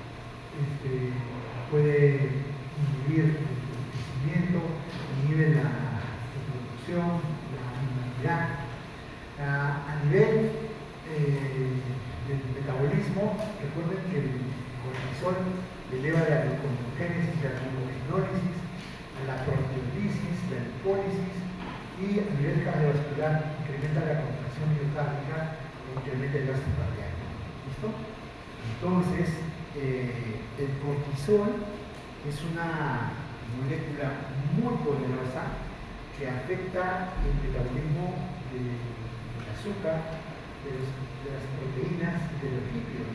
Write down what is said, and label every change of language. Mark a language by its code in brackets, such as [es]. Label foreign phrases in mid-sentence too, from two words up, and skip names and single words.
[es] Puede inhibir el crecimiento, inhibe la reproducción, la inmunidad. A nivel del metabolismo, recuerden que el cortisol eleva la gluconeogénesis, la glucogenólisis, la proteólisis, la lipólisis, y a nivel cardiovascular incrementa la contracción miocárdica e incrementa el gasto cardíaco. ¿Listo? Entonces, el cortisol es una molécula muy poderosa que afecta el metabolismo del azúcar, de las proteínas y de los lípidos.